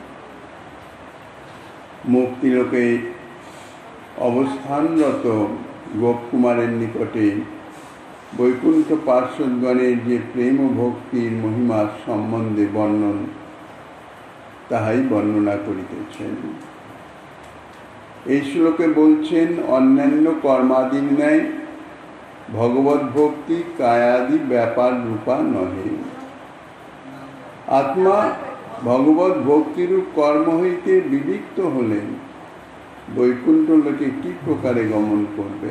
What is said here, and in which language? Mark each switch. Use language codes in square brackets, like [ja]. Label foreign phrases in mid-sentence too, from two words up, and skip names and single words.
[bn] মুক্তিলোকে অবস্থানরত গোপকুমারের নিকটে বৈকুণ্ঠ পার্ষদগণের যে প্রেম ভক্তির মহিমা সম্বন্ধে বর্ণন তাহাই বর্ণনা করিতেছেন। এই শ্লোকে বলছেন অন্যান্য কর্মাদির ন্যায় ভগবত ভক্তি কায়াদি ব্যাপার রূপা নহে। আত্মা ভগবত ভক্তিরূপ কর্ম হইতে বিবিক্ত হলেন বৈকুণ্ঠ লোকে কি প্রকারে গমন করবেন।